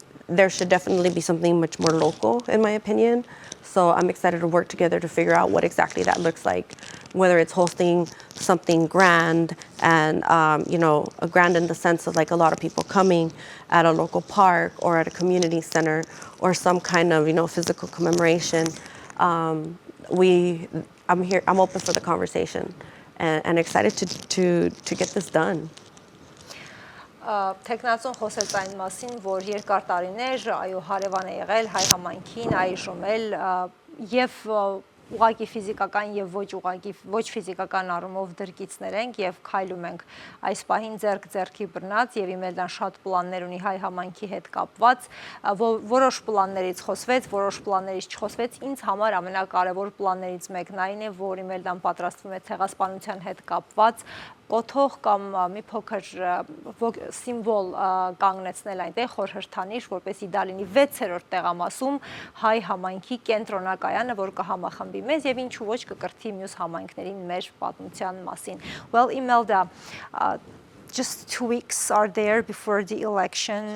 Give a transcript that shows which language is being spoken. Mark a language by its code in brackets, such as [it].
[en] There should definitely be something much more local, in my opinion. So I'm excited to work together to figure out what exactly that looks like, whether it's hosting something grand and, a grand in the sense of like a lot of people coming at a local park or at a community center or some kind of, physical commemoration. I'm open for the conversation and excited to get this done. [hy] Տեխնացուն խոսեց այն մասին, որ երկար տարիներ այո հարևան է եղել հայ համայնքին, այժմ էլ եւ ուղղակի ֆիզիկական եւ ոչ ֆիզիկական առումով դրկիցներ ենք եւ քայլում ենք այս պահին ձեռքի բռնած եւ Իմելդան շատ պլաններ ունի հայ համայնքի հետ կապված որոշ պլաններից խոսվեց, որոշ պլաններից չխոսվեց ինձ համար ամենակարևոր պլաններից մեկն այն է, որ Իմելդան պատրաստվում է ցեղասպանության հետ կապված կոթող կամ մի փոքր սիմվոլ կանգնեցնել այնտեղ խորհրդանիշ, որպեսզի դա լինի 6-րդ տեղամասում հայ համայնքի կենտրոնակայանը, որ կհամախմբի մեզ եւ ինչու ոչ կկրթի մյուս համայնքներին մեր պատմության մասին. [en] Well, Imelda, just 2 weeks are there before the election.